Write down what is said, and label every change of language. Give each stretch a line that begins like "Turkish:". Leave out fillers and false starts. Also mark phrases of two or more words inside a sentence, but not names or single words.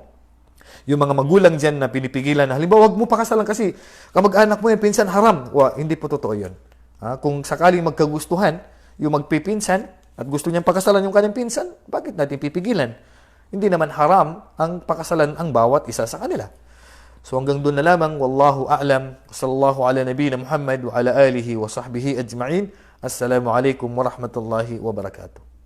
Filipino: Yung mga magulang dyan na pinipigilan na, halimbawa, wag mo pakasalan kasi kamag-anak mo yung pinsan, haram. Hindi po totoo yun. Kung sakaling magkagustuhan, yung magpipinsan at gusto niyang pakasalan yung kanyang pinsan, bakit natin pipigilan? Hindi naman haram ang pakasalan ang bawat isa sa kanila. So hanggang doon na lamang,
Arabic: والله أعلم صلى الله على نبينا محمد وعلى آله وصحبه أجمعين. السلام عليكم ورحمة الله وبركاته.